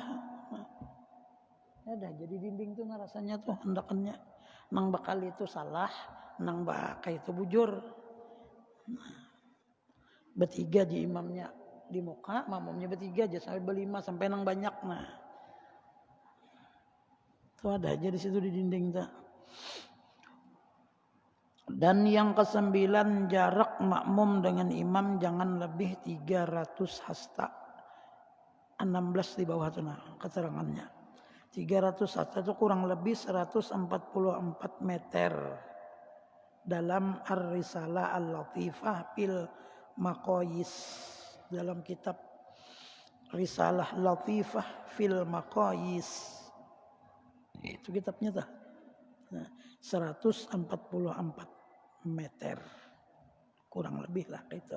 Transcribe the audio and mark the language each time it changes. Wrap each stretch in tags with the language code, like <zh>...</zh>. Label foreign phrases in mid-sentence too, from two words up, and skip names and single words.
<bjn>Nah, ya dah jadi dinding tuh rasanya tuh hendakannya, nang bakal itu salah, nang bakal itu bujur. Nah, bertiga di imamnya di muka, makmumnya bertiga aja sampai berlima sampai nang banyak nah. Itu ada aja di situ di dinding tak.</bjn> <id>Dan yang ke-9 jarak makmum dengan imam jangan lebih 300 hasta. 16 di bawah itu nah keterangannya. 300 hasta itu kurang lebih 144 meter. Dalam Ar-Risalah Al-Latifah fil Maqayis, dalam kitab Risalah Latifah fil Maqayis. Itu kitabnya dah. Nah, 144 meter. Kurang lebih lah itu.</id>